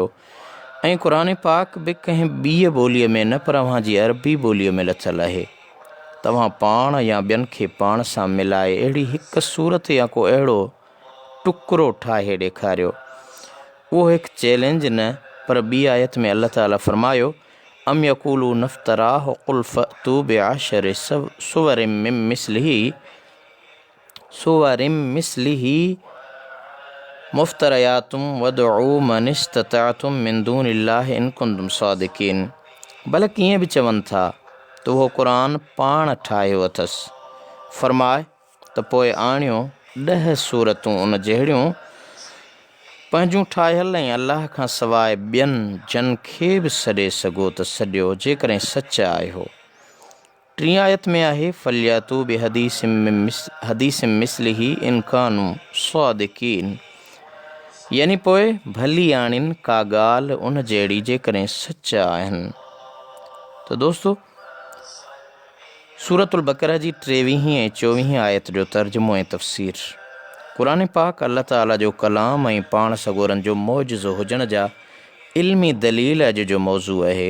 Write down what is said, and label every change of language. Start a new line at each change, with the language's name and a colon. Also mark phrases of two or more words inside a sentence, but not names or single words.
Sindhi: ऐं क़ुर पाक बि कंहिं ॿीअ ॿोलीअ में न, पर अव्हांजी अरबी ॿोलीअ में लथल आहे। तव्हां पाण या ॿियनि खे पाण सां मिलाए अहिड़ी हिकु सूरत या को अहिड़ो टुकड़ो ठाहे ॾेखारियो। उहो हिकु चैलेंज न, पर ॿी आयत में अल्लाह ताला फ़रमायो,
Arabic: أم يقولون افتراه قل فأتوا بعشر سور مثله مفتريات وادعوا من استطعتم من دون الله إن كنتم صادقين.
Sindhi: भले कीअं बि चवनि था त उहो क़ुर पाण ठाहियो अथसि। फ़रमाए त पोइ आणियो 10 सूरतूं उन जहिड़ियूं पंहिंजूं ठाहियल ऐं अलाह खां सवाइ ॿियनि जन खे बि सॾे सघो त सॾियो, जेकॾहिं सचा आहियो। 3 आयत में आहे,
Arabic: فليأتوا بحديث مثله إن كانوا صادقين.
Sindhi: यानी पोइ भली आणिन का ॻाल्हि उन जहिड़ी जेकॾहिं सचा आहिनि। त दोस्तों, सूरतुल बक़रा जी 23 ऐं 24 आयत जो तर्जुमो ऐं तफ़सीर। क़ुर पाक अल्लाह ताला जो कलाम ऐं पाण सॻोरनि जो मौजज़ो हुजण जा इल्मी दलील अॼु जो मौज़ू आहे।